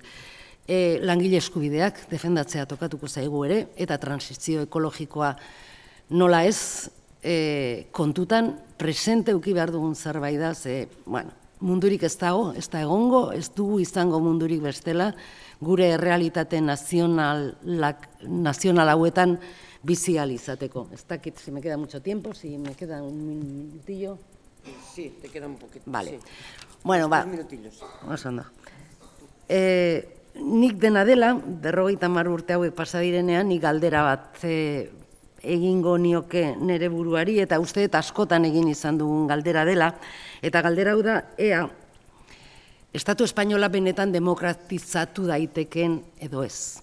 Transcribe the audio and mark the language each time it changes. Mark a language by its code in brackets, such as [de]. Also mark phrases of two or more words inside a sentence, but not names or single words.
[eu] Langile eskubideak defendatzea tokatuko zaigu ere, eta transizio ekologikoa nola ez kontutan presente eduki behar dugun zerbait da, ze, mundurik ez dago, ez da egongo, ez dugu izango mundurik bestela, gure errealitate nazional hauetan bizi izateko. Ez dakit, [es] si me queda mucho tiempo, si me queda un minutillo. Sí, te queda un poquito. Vale. Sí. Bueno, Dos minutillos. [eu] Oso ondo. Nik dena dela, 50 urte hauek pasa direnean, nik galdera bat egingo nioke nere buruari, eta uste eta askotan egin izan dugun galdera dela, eta galdera hau da, ea, Estatu Espainola benetan demokratizatu daiteken edo ez.